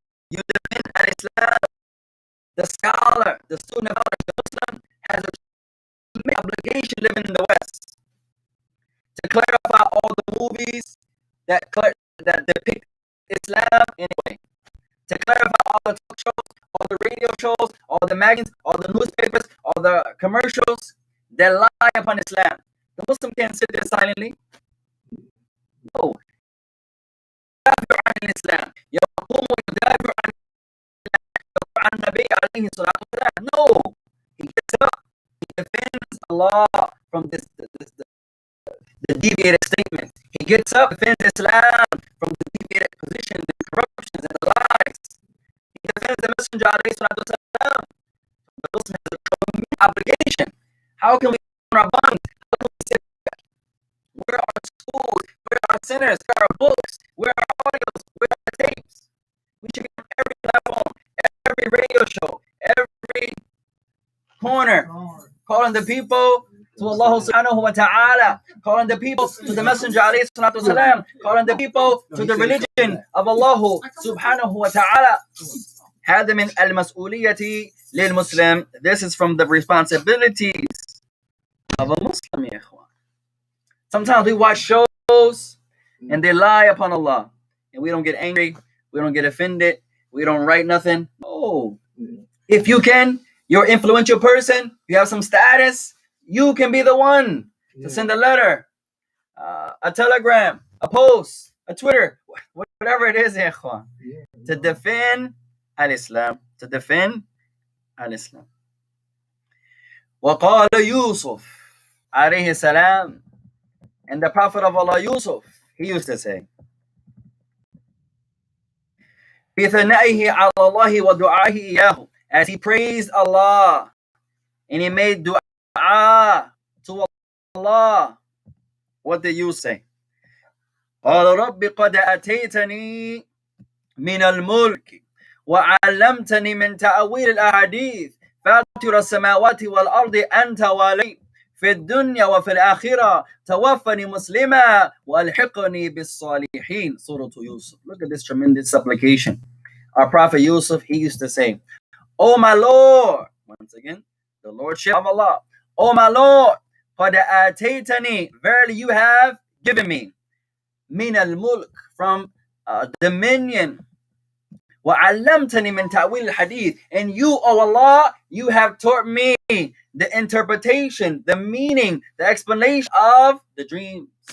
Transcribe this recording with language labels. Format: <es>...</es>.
<en>You defend Islam. The scholar, the student of the Muslim, has an obligation living in the West to clarify all the movies that depict Islam in a way. To clarify all the talk shows, all the radio shows, all the magazines, all the newspapers, all the commercials that lie upon Islam. The Muslim can't sit there silently. No.</en> <ar>يدافع عن الإسلام. يقوم ويدافع عن النبي عليه الصلاة والسلام.</ar> <en>No. He gets up. He defends Allah from the deviated statement. He gets up, defends Islam from the deviated positions and corruptions and the lies. He defends the Messenger</en> <ar>عليه الصلاة والسلام.</ar> <en>The Muslim has an obligation. How can we on our bonds? How can we sit back? Where are our schools? Where are our centers? Where are our books? Where are our audios? Where are our tapes? We should get on every platform, every radio show, every corner, calling the people to Allah subhanahu wa ta'ala, calling the people to the Messenger alayhi salatu wasalam, calling the people to the religion of Allah subhanahu wa ta'ala.</en> <ar>هذا من المسؤولية للمسلم.</ar> <en>This is from the responsibilities of a Muslim, ya ikhwan. Sometimes we watch shows and they lie upon Allah, and we don't get angry, we don't get offended, we don't write nothing. Oh, if you can, you're an influential person, you have some status, you can be the one to send a letter, a telegram, a post, a Twitter, whatever it is, ya ikhwan, to defend al-Islam, to defend al-Islam.</en> <ar>وقال يوسف عليه السلام,</ar> <en>and the Prophet of Allah Yusuf, he used to say,</en> <ar>بِثَنَائِهِ عَلَى اللَّهِ وَدُعَائِهِ إِيَّاهُ,</ar> <en>as he praised Allah and he made dua to Allah. What did you say?</en> <ar>قال رب قد أتيتني من الملك وعلمتني من تأويل الأحاديث فاطر السماوات والأرض أنت ولي في الدنيا وفي الآخرة توفني مسلما وألحقني بالصالحين.</ar> <en>Surah Yusuf. Look at this tremendous supplication. Our Prophet Yusuf, he used to say, Oh my Lord, once again, the Lordship of Allah. Oh my Lord,</en> <ar>قد آتيتني,</ar> <en>verily you have given me,</en> <ar>من الملك,</ar> <en>from dominion,</en> <ar>وعلمتني من تأويل الحديث,</ar> <en>and you, O Allah, you have taught me the interpretation, the meaning, the explanation of the dreams.</en>